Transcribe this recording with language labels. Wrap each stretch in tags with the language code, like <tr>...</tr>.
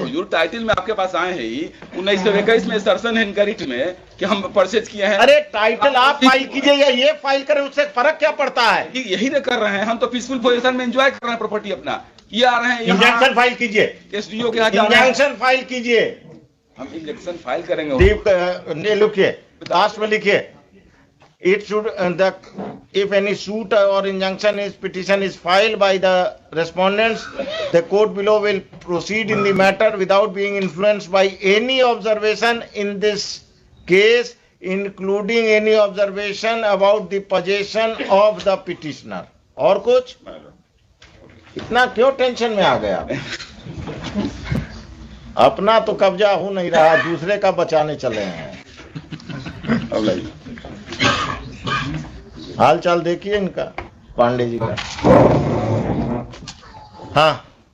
<hi>हुजूर, title में आपके पास आए हैं ही 1921 में सर्सन है इनका रिट में कि हम परचेज किए हैं। अरे टाइटल आप फाइल कीजिए या ये फाइल करें, उससे फर्क क्या पड़ता है? यही ना कर रहे हैं, हम तो पीसफुल पोजीशन में एंजॉय कर रहे हैं प्रॉपर्टी अपना। ये आ रहे हैं इंजंक्शन फाइल कीजिए, एसडीओ के यहाँ जा रहे हैं। इंजंक्शन फाइल कीजिए। हम इंजेक्शन फाइल करेंगे। लिखिए, लास्ट में लिखिए,</hi> <en>it should if any suit or injunction petition is filed by the respondents, the court below will proceed in the matter without being influenced by any observation in this case, including any observation about the possession of the petitioner.</en> <hi>और कुछ? इतना क्यों tension में आ गया? अपना तो कब्जा हो नहीं रहा, दूसरे का बचाने चले हैं। हाल चाल देखिए इनका, पांडे जी का। हाँ,</hi>